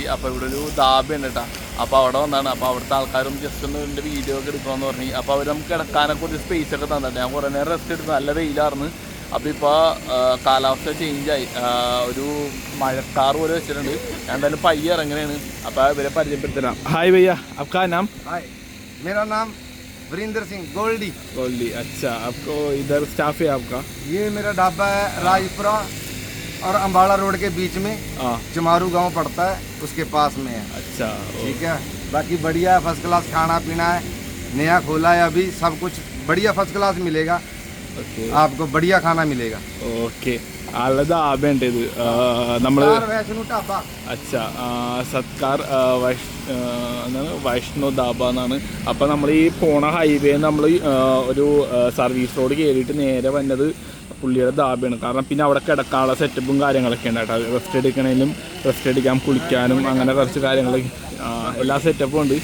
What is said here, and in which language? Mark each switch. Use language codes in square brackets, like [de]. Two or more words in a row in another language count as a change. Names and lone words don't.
[ml] അപ്പോൾ ഇവിടെ ഒരു ധാബ ഉണ്ട് കേട്ടോ. അപ്പോൾ അവിടെ വന്നാണ്. അപ്പോൾ അവിടുത്തെ ആൾക്കാരും ജസ്റ്റ് ഒന്ന് ഇതിൻ്റെ വീഡിയോ ഒക്കെ എടുക്കണമെന്ന് പറഞ്ഞു. അപ്പോൾ അവർ നമുക്ക് കിടക്കാനൊക്കെ ഒരു സ്പേസ് ഒക്കെ തന്നിട്ട് ഞാൻ കുറേ നേരം റെസ്റ്റ് എടുത്ത്. നല്ല വെയിലായിരുന്നു. അപ്പോൾ ഇപ്പോൾ കാലാവസ്ഥ ചേഞ്ചായി. ഒരു മഴക്കാർ പോലെ വെച്ചിട്ടുണ്ട്. ഞാൻ എന്തായാലും പയ്യെ ഇറങ്ങണേണ്. അപ്പോൾ ഇവരെ പരിചയപ്പെടുത്തണം. ഹായ് ഭയ്യ, [hi] आपका नाम? हाय, मेरा नाम वरिंदर सिंह गोल्डी। गोल्डी, अच्छा। आपको इधर स्टाफ है आपका? ये मेरा ढाबा है राजपुरा और अम्बाड़ा रोड के बीच में। चमारू गांव पड़ता है, उसके पास में है। अच्छा, ठीक है। बाकी बढ़िया है, [en] first class [hi] खाना पीना है। नया खोला है अभी, सब कुछ बढ़िया [en] first class [hi] मिलेगा। आपको बढ़िया खाना मिलेगा। [ml] ഓക്കെ. ആളുടെ ധാബയുണ്ട് ഇത്. നമ്മൾ [hi] वैष्णो ढाबा। [ml] അച്ഛാ, സത്കാർ എന്താണ് വൈഷ്ണോ ധാബ എന്നാണ്. അപ്പോൾ നമ്മൾ ഈ പോണ ഹൈവേ നമ്മൾ ഒരു സർവീസ് റോഡ് കയറിയിട്ട് നേരെ വന്നത് പുള്ളിയുടെ ധാബയാണ്. കാരണം പിന്നെ അവിടെ കിടക്കാനുള്ള സെറ്റപ്പും കാര്യങ്ങളൊക്കെ ഉണ്ട് കേട്ടോ. റെസ്റ്റ് എടുക്കണേലും റെസ്റ്റ് എടുക്കാൻ, കുളിക്കാനും അങ്ങനെ കുറച്ച് കാര്യങ്ങളൊക്കെ എല്ലാ സെറ്റപ്പും ഉണ്ട്.